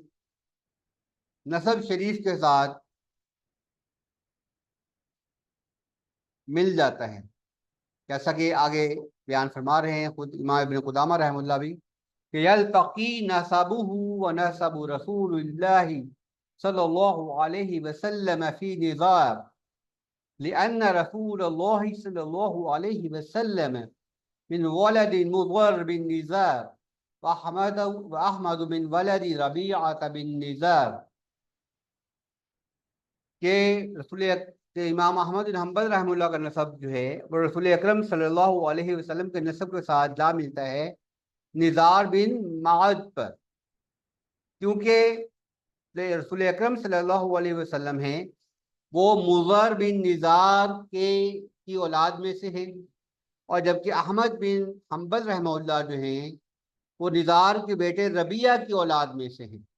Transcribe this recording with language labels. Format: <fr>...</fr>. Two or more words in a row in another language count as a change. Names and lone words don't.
<hi>नसब शरीफ के साथ मिल जाता है, जैसा कि आगे बयान फरमा रहे हैं खुद इमाम इब्न क़ुदामा रहमहुल्लाह भी, कि</hi> <ar>يلتقي نسبه ونسب رسول الله صلى الله عليه وسلم في نزار لأن رسول الله صلى الله عليه وسلم من ولد مضر بن نزار وأحمد من ولد ربيعة بن نزار.</ar> <hi>के रसूल के इमाम अहमद बिन हम्बल रहमतुल्लाह का नसब जो है वो रसूल अकरम</hi> <ar>صلى الله عليه وسلم</ar> <hi>के नसब के साथ जा मिलता है निज़ार बिन माद पर, क्योंकि रसूल अकरम</hi> <ar>صلى الله عليه وسلم</ar> <hi>हैं वो मुज़र बिन निज़ार के की औलाद में से हैं, और जबकि अहमद बिन हम्बल रहमतुल्लाह जो हैं वो निज़ार के बेटे रबिया की औलाद में से हैं।</hi>